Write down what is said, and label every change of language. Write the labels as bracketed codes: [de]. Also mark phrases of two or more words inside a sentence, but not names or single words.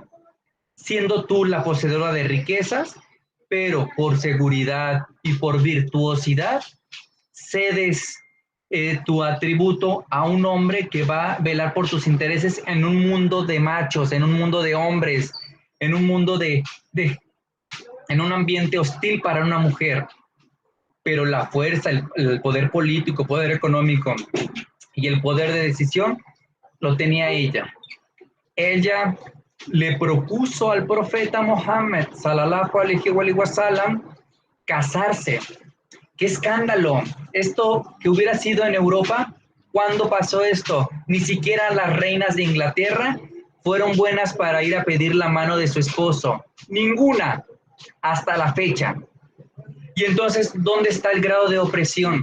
[es] Siendo tú la poseedora de riquezas, pero por seguridad y por virtuosidad, cedes tu atributo a un hombre que va a velar por tus intereses en un mundo de machos, en un mundo de hombres, en un mundo en un ambiente hostil para una mujer. Pero la fuerza, el poder político, poder económico y el poder de decisión lo tenía ella. Ella le propuso al profeta Muhammad [ar] صلى الله عليه وسلم [es] casarse. ¡Qué escándalo! Esto que hubiera sido en Europa, ¿cuándo pasó esto? Ni siquiera las reinas de Inglaterra fueron buenas para ir a pedir la mano de su esposo. Ninguna, hasta la fecha. Y entonces, ¿dónde está el grado de opresión?